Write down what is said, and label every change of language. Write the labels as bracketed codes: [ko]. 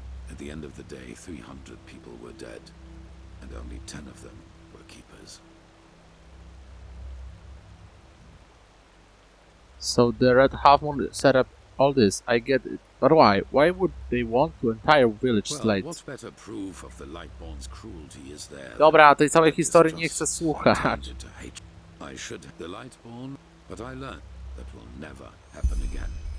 [en] At the end of the day, 300 people were dead, and only 10 of them were keepers. So the Red Half Moon set up all this, I get it. But why? Why would they want the entire village slayed? What better proof of the Lightborn's cruelty is there? [pl] Dobra, tej całej historii nie chcę słuchać. [en] I should the Lightborn, but I learned that will never happen again.